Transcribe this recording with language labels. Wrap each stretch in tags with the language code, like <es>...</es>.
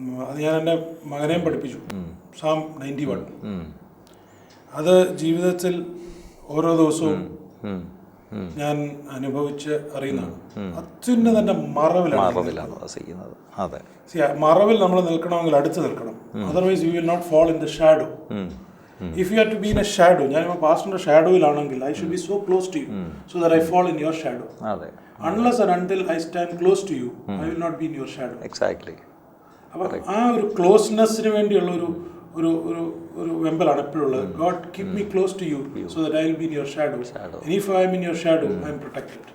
<ml>അത് ഞാൻ എൻ്റെ മകനെയും പഠിപ്പിച്ചു, സാം 91. അത് ജീവിതത്തിൽ ഓരോ ദിവസവും ഞാൻ അനുഭവിച്ച് അറിയുന്നതാണ്. അത്യുന്നതൻ്റെ മറവിലാണ് വസിക്കുന്നത്. അതെ, മറവിൽ നമ്മൾ നിൽക്കണമെങ്കിൽ അടുത്ത് നിൽക്കണം.</ml> <en>Otherwise you will not fall in the shadow. If you have to be in a shadow,</en> <ml>ഞാൻ പാസ്റ്ററിന്റെ ഷാഡോയിലാണെങ്കിൽ</ml> <en>I should be so close to you so that I fall in your shadow. Unless and until I stand close to you, I will not be in your shadow. Exactly.</en> <ml>അപ്പോൾ ആ ഒരു ക്ലോസ്നെസ്സിന് വേണ്ടിയുള്ള ഒരു ഒരു ഒരു ഒരു വെമ്പലാണ് എപ്പോഴും ഉള്ളത്.</ml> <en>God keep me close to you so that I will be in your shadow. And if I am in your shadow, I am protected.</en>